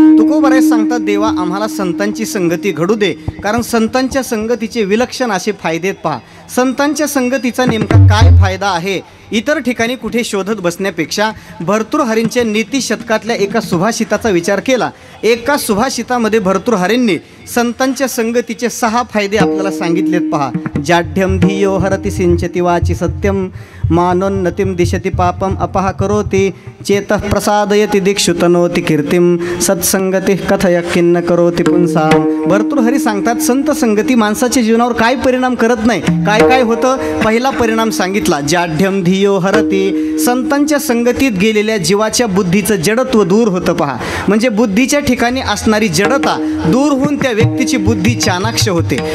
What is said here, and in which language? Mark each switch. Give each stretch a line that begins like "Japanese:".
Marathi: तुकोबाराय सांगतात देवा आम्हाला संतांची संगती घडू दे, कारण संतांच्या संगतीचे विलक्षण असे फायदे पहा. संतांच्या संगतीचा नेमका काय फायदा आहे इतर ठिकाणी कुठे शोधत बसण्यापेक्षा भर्तृहरींच्या नीती शतकातल्या एका सुभाषिताचा विचार केला. एका सुभाषितामध्ये भर्तृहरींनी संतांच्या संगतीचे 6 फायदे आपल्याला सांगितलेत पहा.
Sanskrit: जाढ्यम धियो हरति सिंचति वाचि सत्यम मानोन्नतिम दिशति पापम अपहा करोति चेतः प्रसादयति दिक्षु तनोति कीर्तिम सत्संगती कथय किन्न करोति पुंसाम.
Marathi: भर्तृहरी सांगतात संत संगती माणसाच्या जीवनावर काय परिणाम करत नाही. काय काय होतं? पहिला परिणाम सांगितला
Sanskrit: जाढ्यम धियो हरति.
Marathi: संतांच्या संगतीत गेलेल्या जीवाच्या बुद्धीचं जडत्व दूर होतं पहा. म्हणजे बुद्धीच्या ठिकाणी असणारी जडता दूर होऊन त्या व्यक्तीची बुद्धी चाणाक्ष होते.